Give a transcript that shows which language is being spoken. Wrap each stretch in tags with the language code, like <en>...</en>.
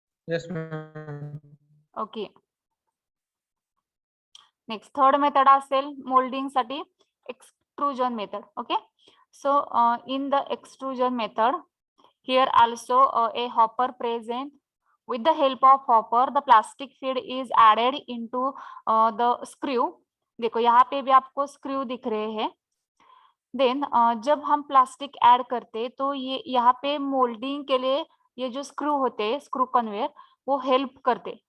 <en>Yes, ma'am.</en> <mr>Okay, next third method असेल moulding साठी extrusion method.</mr> <en>Okay, so in the extrusion method here also a hopper present। with the help of hopper the plastic feed is added into the screw।</en> <hi>देखो यहाँ पे भी आपको screw दिख रहे हैं। देन जब हम प्लास्टिक ऐड करते तो ये यहाँ पे मोल्डिंग के लिए ये जो स्क्रू होते हैं, स्क्रू कन्वेयर, वो हेल्प करते।</hi>